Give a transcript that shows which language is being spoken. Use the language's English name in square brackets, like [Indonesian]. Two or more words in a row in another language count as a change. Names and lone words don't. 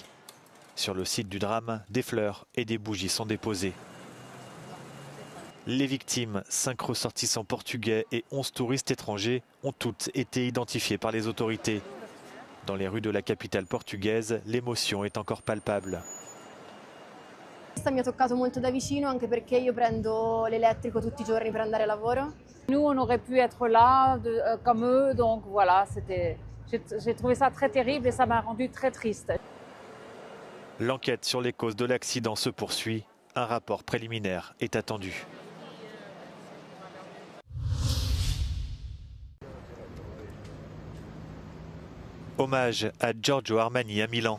[French] Sur le site du drame, des fleurs et des bougies sont déposées. Les victimes, 5 ressortissants portugais et 11 touristes étrangers, ont toutes été identifiées par les autorités. Dans les rues de la capitale portugaise, l'émotion est encore palpable. [Italian] Questa mi ha toccato molto da vicino anche perché io prendo l'elettrico tutti i giorni per andare a lavoro. [French] Nous, on aurait pu être là comme eux, donc voilà, j'ai trouvé ça très terrible et ça m'a rendu très triste. L'enquête sur les causes de l'accident se poursuit. Un rapport préliminaire est attendu. Hommage à Giorgio Armani à Milan.